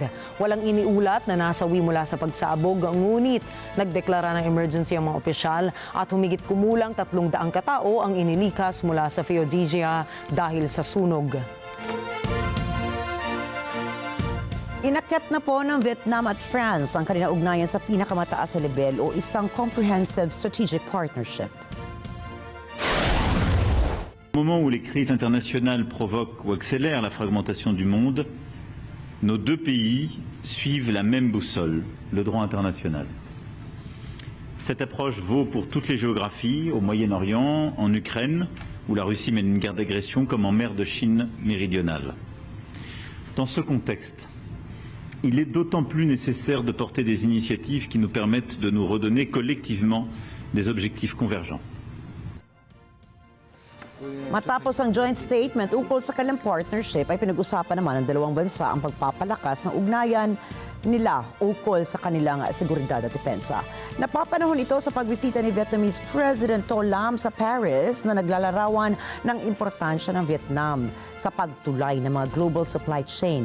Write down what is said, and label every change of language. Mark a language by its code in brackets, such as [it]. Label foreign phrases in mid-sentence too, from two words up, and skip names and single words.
[tl] Walang iniulat na nasawi mula sa pagsabog, ngunit nagdeklara ng emergency ang mga opisyal at humigit kumulang 300 katao ang inilikas mula sa Feodia dahil sa sunog. Inakyat na po ng Vietnam at France ang kanilang ugnayan sa pinakamataas na level o isang [en] comprehensive strategic partnership. [fr] Au moment où les crises internationales provoquent ou accélèrent la fragmentation du monde, nos deux pays suivent la même boussole, le droit international. Cette approche vaut pour toutes les géographies, au Moyen-Orient, en Ukraine, où la Russie mène une guerre d'agression, comme en mer de Chine méridionale. Dans ce contexte, il est d'autant plus nécessaire de porter des initiatives qui nous permettent de nous redonner collectivement des objectifs convergents. [tl] Matapos ang [en] joint statement [tl] ukol sa kanilang partnership ay pinag-usapan naman ng dalawang bansa ang pagpapalakas ng ugnayan nila ukol sa kanilang seguridad at depensa. Napapanahon ito sa pagbisita ni [en] Vietnamese President [tl] To Lam sa Paris na naglalarawan ng importansya ng Vietnam sa pagtulay ng mga [en] global supply chain.